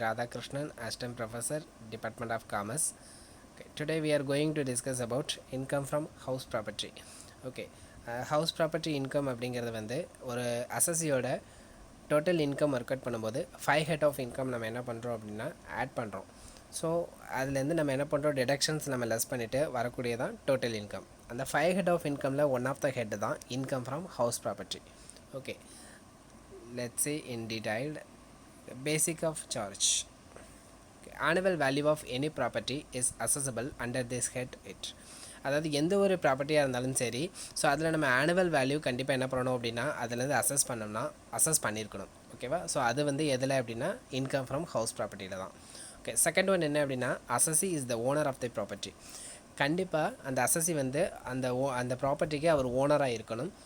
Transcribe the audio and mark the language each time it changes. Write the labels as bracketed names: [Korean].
[English] Radhakrishnan, Assistant Professor, Department of Commerce. Okay, today we are going to discuss about income from house property. Okay, house property income [Tamil] அப்படிங்கிறது வந்து ஒரு அசஸியோட total income work out பண்ணும்போது 5 head of income நம்ம என்ன பண்ணுறோம் அப்படின்னா add பண்ணுறோம். So அதுலேருந்து நம்ம என்ன பண்ணுறோம், டிடக்ஷன்ஸ் நம்ம லெஸ் பண்ணிவிட்டு வரக்கூடியதான் டோட்டல் இன்கம். அந்த 5 head of இன்கமில் one of the head தான் income from house property. [English] Okay, let's see in detailed. Basic of charge. Okay. Annual value of any property is assessable under this head it. [Tamil] அதாவது எந்த ஒரு ப்ராப்பர்ட்டியாக இருந்தாலும் சரி, so அதில் நம்ம annual value கண்டிப்பாக என்ன பண்ணணும் அப்படின்னா அதுலேருந்து அசஸ் பண்ணியிருக்கணும். ஓகேவா? ஸோ அது வந்து எதில் அப்படின்னா இன்கம் ஃப்ரம் ஹவுஸ் ப்ராப்பர்ட்டியில் தான். ஓகே, செகண்ட் ஒன் என்ன அப்படின்னா [English] Assessee is the owner of the property. [Tamil] கண்டிப்பாக அந்த அசஸி வந்து அந்த ப்ராப்பர்ட்டிக்கு அவர் ஓனராக இருக்கணும்.